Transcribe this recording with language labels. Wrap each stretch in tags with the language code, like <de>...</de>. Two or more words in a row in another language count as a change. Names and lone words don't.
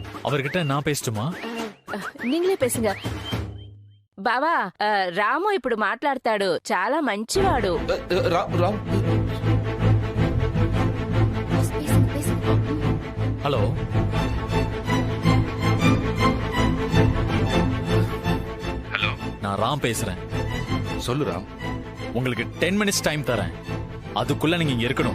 <ta>அவர்கிட்ட நான் பேசட்டுமா? நீங்களே பேசுங்க</ta> <te>బావా రాము ఇప్పుడు మాట్లాడతాడు, చాలా మంచివాడు.</te> <ta>ராம் ஹலோ, நான் ராம் பேசுறேன். சொல்லு ராம். உங்களுக்கு 10 மினிட்ஸ் டைம் தரேன். அதுக்குள்ள நீங்க இங்க இருக்கணும்.</ta>